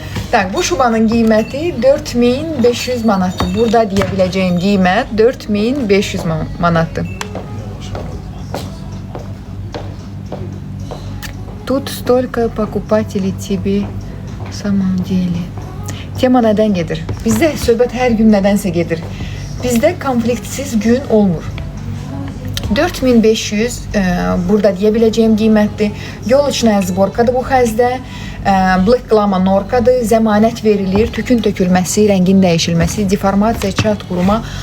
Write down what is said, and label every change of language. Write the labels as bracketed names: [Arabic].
[Azerbaijani] Tak, bu şubanın qiyməti 4500 manatdır. Burada deyə biləcəyim qiymət 4500 manatdır. [Russian] Тут столько покупателей тебе в самом деле. [Azerbaijani] Tema nədən gedir? Bizdə söhbət hər gün nədənsə gedir. Bizdə konfliktsiz gün olmur. 4500 burada deyə biləcəyim qiymətdir. Yol içinə zborkadır bu xəzdə. Blıqlama norkadır. Zəmanət verilir. Tükün tökülməsi, rəngin dəyişilməsi, deformasiya, çat quruma.